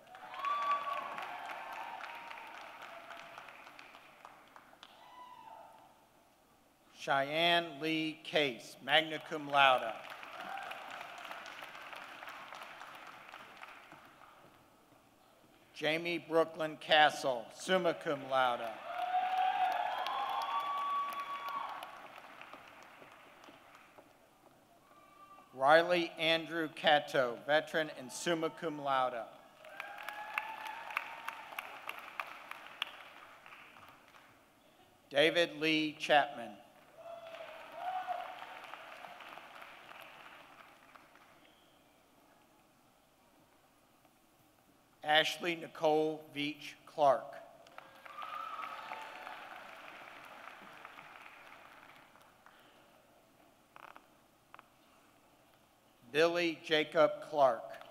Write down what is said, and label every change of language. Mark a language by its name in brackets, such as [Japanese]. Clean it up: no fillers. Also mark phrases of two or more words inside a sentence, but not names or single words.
[English] Cheyenne Lee Case, [Latin] magna cum laude. [English] Jamie Brooklyn Castle, [Latin] summa cum laude. [English] Riley Andrew Cato, veteran and [Latin] summa cum laude. [English] David Lee Chapman. Ashley Nicole Veach Clark. Billy Jacob Clark.